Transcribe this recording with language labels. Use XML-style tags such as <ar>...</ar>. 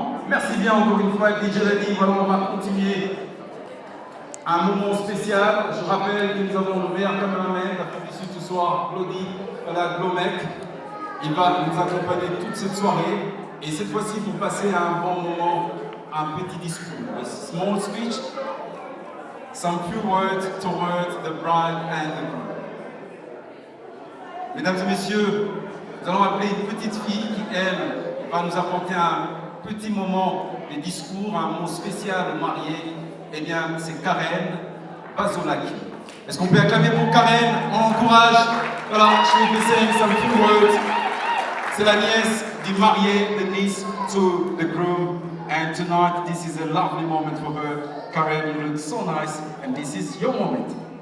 <fr>Merci bien encore une fois, DJ Labi. Voilà, on va continuer un moment spécial. Je rappelle que nous avons le meilleur caméraman d'Afrique du Sud ce soir, Claudie, voilà, Glomec. Il va nous accompagner toute cette soirée. Et cette fois-ci, pour passer à un bon moment, un petit discours.</fr> <en>A small speech, some few words towards the bride and the groom.</en> <fr>Mesdames et messieurs, nous allons appeler une petite fille qui, elle, va nous apporter un petit moment de discours, un mot spécial aux mariés. Eh bien, c'est Karen Bazolaki. Est-ce qu'on peut acclamer pour Karen? On l'encourage. Voilà, je vais laisser</fr> <en>some few words.</en> <fr>C'est la nièce du marié,</fr> <en>the niece to the groom. And tonight, this is a lovely moment for her. Karen, you look so nice, and this is your moment.</en>